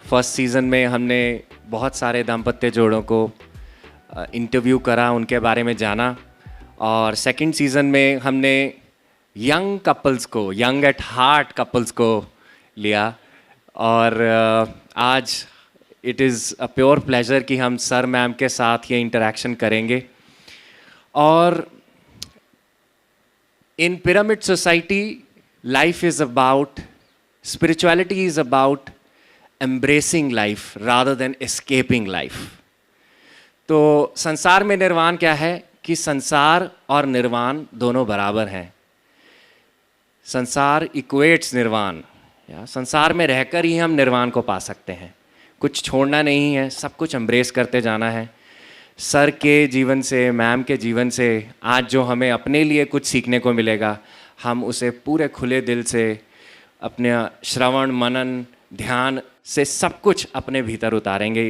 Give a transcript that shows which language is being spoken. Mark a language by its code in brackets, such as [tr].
[hi] First season में हमने बहुत सारे दाम्पत्य जोड़ों को इंटरव्यू करा, उनके बारे में जाना, और 2nd सीज़न में हमने यंग कपल्स को, यंग एट हार्ट कपल्स को लिया। और आज [en] it is a pure pleasure [hi] कि हम सर मैम के साथ ये इंटरेक्शन करेंगे। और [en] in pyramid society, life is about, spirituality is about embracing life rather than escaping life. [hi] तो संसार में निर्वाण क्या है कि संसार और निर्वाण दोनों बराबर हैं। संसार इक्वेट्स निर्वाण, या संसार में रहकर ही हम निर्वाण को पा सकते हैं। कुछ छोड़ना नहीं है, सब कुछ एम्ब्रेस करते जाना है। सर के जीवन से, मैम के जीवन से आज जो हमें अपने लिए कुछ सीखने को मिलेगा, हम उसे पूरे खुले दिल से, अपने श्रवण मनन ध्यान से सब कुछ अपने भीतर उतारेंगे।